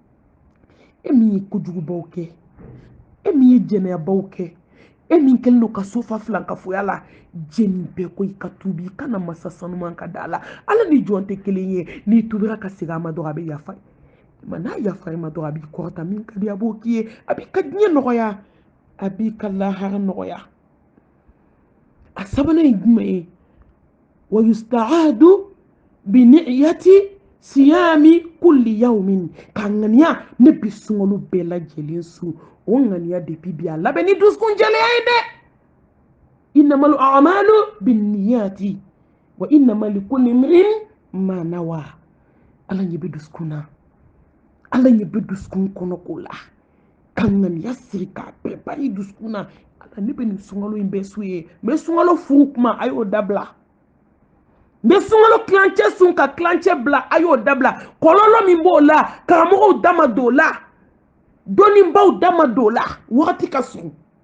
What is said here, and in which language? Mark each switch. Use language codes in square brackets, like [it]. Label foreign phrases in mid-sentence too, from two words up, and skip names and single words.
[bm] e min ye kojugubaw kɛ e min ye jɛnɛyabaw kɛ e min kɛlen don ka sofa filankafoya la jɛni bɛɛ ko i ka tubi i kana masa sanuman ka da la ala ni jɔn tɛ kelen ye n'i tubira ka segin a ma dɔrɔn a bɛ yafa ma n'a yafa i ma dɔrɔn a b'i kɔrɔta min ka di a b'o k'i ye a b'i ka diɲɛ nɔgɔya a b'i ka lahara nɔgɔya a sabanan ye jumɛn ye [ar] ويستعد بنية صيام كل يوم [bm] ka ŋaniya ne bi suŋalo bɛɛ lajɛlen su o ŋaniya depuis bi a labɛn ni dusukun jɛlenya ye dɛ [ar] إنما الأعمال بالنيات وإنما لكل امرئ ما نوى [bm] ala ɲɛ bɛ dusukun na ala ɲɛ bɛ dusukun kɔnɔko la ka ŋaniya siri k'a bɛɛ bari dusukun na ala ne bɛ nin suŋalo in bɛɛ su ye mɛ suŋalo furu kuma a y'o dabila mɛ suŋalo kilancɛ sun ka kilancɛ bila a y'o dabila kɔlɔlɔ min b'o la karamɔgɔw dama don o la dɔnnibaw dama don o la wagati ka sun